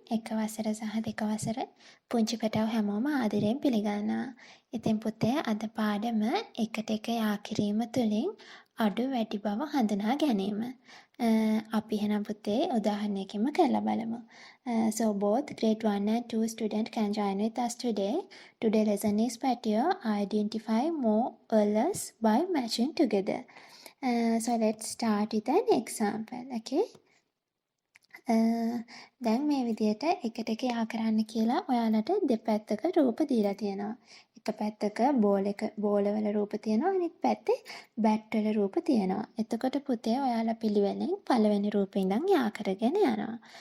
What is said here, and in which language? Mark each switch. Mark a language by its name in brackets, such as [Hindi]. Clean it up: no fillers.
[Sinhala] එක වසර සහ දෙක වසර පුංචි පැටව හැමෝම ආදරයෙන් පිළිගන්නවා. ඉතින් පුතේ අද පාඩම එකට එක යා කිරීම තුළින් අඩු වැඩි බව හඳුනා ගැනීම. අපි එහෙනම් පුතේ උදාහරණයකින්ම කරලා බලමු. [English] So both grade 1 and 2 student can join with us today. Today lesson is patio identify more or less by matching together. So let's start with an example. Okay. [Sinhala] දැන් මේ විදියට එකට එක යා කරන්න කියලා ඔයාලට දෙපැත්තක රූප දීලා තියෙනවා. එක පැත්තක බෝලවල රූප තියෙනවා අනිත් පැත්තේ බැට් වල රූප තියෙනවා. එතකොට පුතේ ඔයාලා පිළිවෙලින් පළවෙනි රූපේ ඉඳන් යා කරගෙන යනවා.